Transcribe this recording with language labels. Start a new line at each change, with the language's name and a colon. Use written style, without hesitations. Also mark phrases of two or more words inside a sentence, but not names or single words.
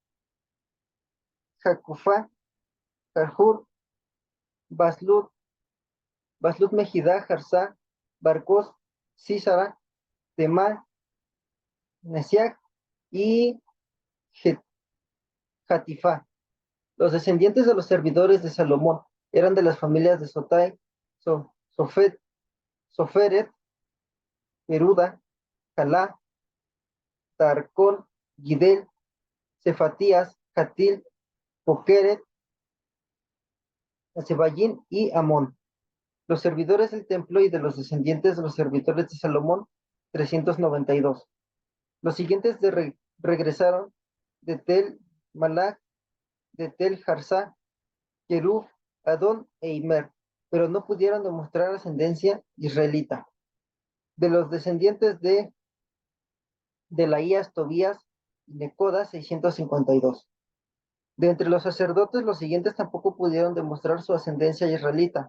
Spanish: Jacufá, Carjur, Baslut, Baslut Mejidá, Jarzá, Barcos, Císara, Temá, Nesiac y Jatifá. Los descendientes de los servidores de Salomón eran de las familias de Sotai, Sofet, Soferet, Peruda, Calá, Tarcón, Gidel, Cefatías, Jatil, Pokeret, Azebayín y Amón. Los servidores del templo y de los descendientes de los servidores de Salomón, 392. Los siguientes regresaron de Tel Malach, de Tel Harsá, Kerub, Adón e Imer, pero no pudieron demostrar ascendencia israelita. De los descendientes de Delaías, Tobías y Necoda, 652. De entre los sacerdotes, los siguientes tampoco pudieron demostrar su ascendencia israelita.